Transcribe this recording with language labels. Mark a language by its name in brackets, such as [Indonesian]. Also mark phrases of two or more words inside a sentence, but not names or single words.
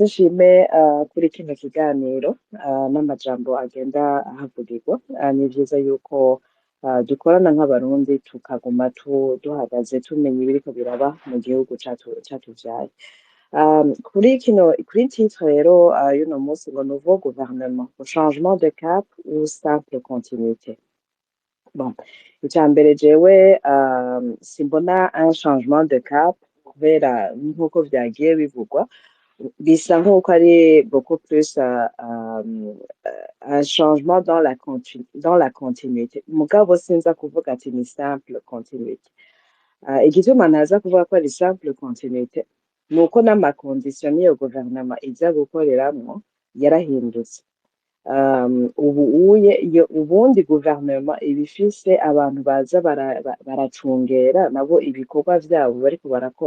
[Rundi] nshime kuri kino kiganiro n'amajambo agenda ahavugirwa ni vyiza yuko dukorana nk'abarundi tukaguma duhagaze tumenya ibiriko biraba mu gihugu catuvyaye kuri titre rero y'uno munsi ngo [French] nouveau gouvernement changement de cap ou simple continuité [Rundi] bon icambere jewe simbona [French] un changement de cap [Rundi] kubera nk'uko vyagiye bivugwa bisa nk'uko ari [French] beaucoup plus un changement dans la continuité [Rundi] mugabo sinza kuvuga ati ni [French] simple continuité. [Rundi] Igituma ntaza kuvuga ko ari [French] simple continuité [Rundi] ni uko n'amakondisiyo n'iyo guverinoma iza gukoreramwo yarahindutse. Ubundi guverinoma iba ifise abantu baza baracungera nabo ibikorwa vyabo bariko barakora.